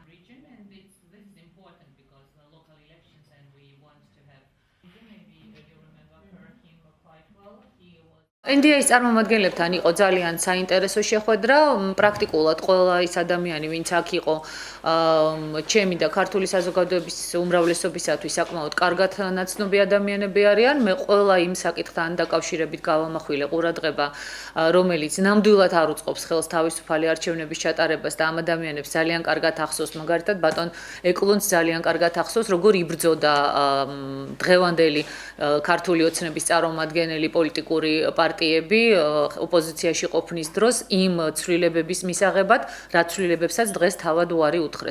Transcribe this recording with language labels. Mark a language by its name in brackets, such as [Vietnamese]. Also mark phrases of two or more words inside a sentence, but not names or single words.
[English] question, and this is important because the local elections, and we want to have. Maybe you remember him quite well. He was. [Georgian] NDA-ის წარმომადგენლებთან იყო ძალიან საინტერესო შეხვედრა. პრაქტიკულად ყველა ის ადამიანი, ვინც აქ იყო, ჩემი და ქართული საზოგადოების უმრავლესობისათვის საკმაოდ კარგად ნაცნობი ადამიანები არიან. მე ყველა იმ საკითხთან დაკავშირებით გავამახვილე ყურადღება, რომელიც ნამდვილად არ უწყობს ხელს თავისუფალი არჩევნების ჩატარებას და ამ ადამიანებს ძალიან კარგად ახსოვს, მაგალითად ბატონ ეკლუნს ძალიან კარგად ახსოვს, როგორ იბრძოდა დღევანდელი ქართული ოცნების წარმომადგენელი პოლიტიკური პარტიები ოპოზიციაში ყოფნის დროს იმ ცვლილებების მისაღებად, რაც ცვლილებებსაც დღეს თავად უარი უთხრეს.